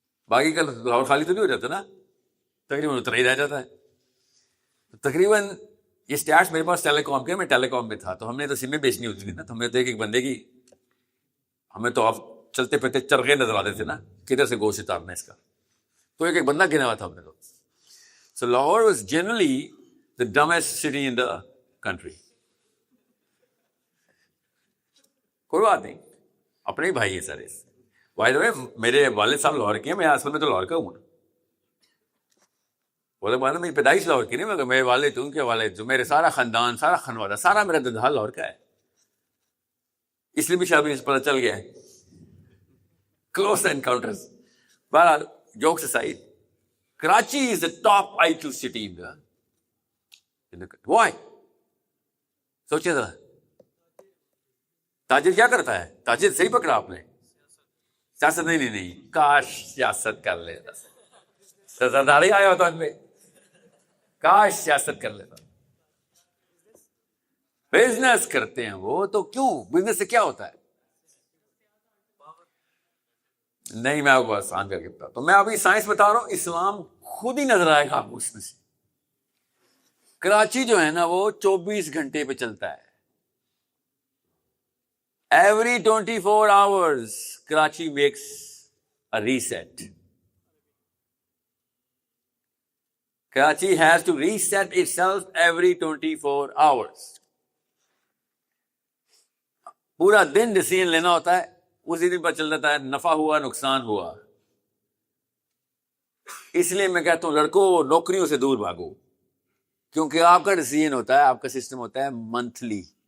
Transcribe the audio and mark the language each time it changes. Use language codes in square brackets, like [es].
[ur] باقی کا لاہور خالی تو نہیں ہو جاتا نا, تقریباً اتنا ہی رہ جاتا ہے. تقریباً یہ اسٹیٹس میرے پاس ٹیلی کام کے, میں ٹیلی کام میں تھا, تو ہم نے تو سمیں بیچنی ہوتی تھی نا, تو ہمیں تو ایک بندے کی, ہمیں تو آپ چلتے پھرتے چرغے نظر آتے تھے نا کدھر سے گوشت اتارنا اس کا, تو ایک بندہ گنا ہوا تھا ہم نے تو. [en] So Lahore was generally the dumbest city in the country. [ur] کوئی بات نہیں, اپنے ہی بھائی ہے سارے. [en] by the way [ur] میرے والد صاحب لاہور کے ہیں, میں اصل میں تو لاہور کا ہوں. وہ تو میری پیدائش لاہور کی نہیں, مگر میرے والد, ان کے والد, جو میرے سارا خاندان, سارا خانوادہ, سارا میرا ددھال لاہور کا ہے. اس لیے بھی شاید پتہ چل گیا ہے. [en] Close encounters. بہرحال jokes aside, Karachi is the top IQ city in the Why? [ur] سوچے ذرا, تاجر کیا کرتا ہے؟ تاجر صحیح پکڑا آپ نے, سیاست نہیں, کاش سیاست کر لیتا, سرداری آیا ہوتا ان میں, کاش سیاست کر لیتا. بزنس کرتے ہیں وہ تو, کیوں بزنس سے کیا ہوتا ہے؟ نہیں, میں آپ کو آسان کر کے بتا, تو میں ابھی سائنس بتا رہا ہوں, اسلام خود ہی نظر آئے گا آپ کو اس میں سے. کراچی جو ہے نا وہ 24 گھنٹے پہ چلتا ہے. [en] Every 24 hours Karachi makes a reset. Karachi has to reset itself every 24 hours. [ur] پورا دن ڈیسیژن لینا ہوتا ہے, اسی دن پر چل جاتا ہے نفع ہوا نقصان ہوا. اس لیے میں کہتا ہوں لڑکوں نوکریوں سے دور بھاگو, کیونکہ آپ کا ڈیسیژن ہوتا ہے, آپ کا سسٹم ہوتا ہے منتھلی.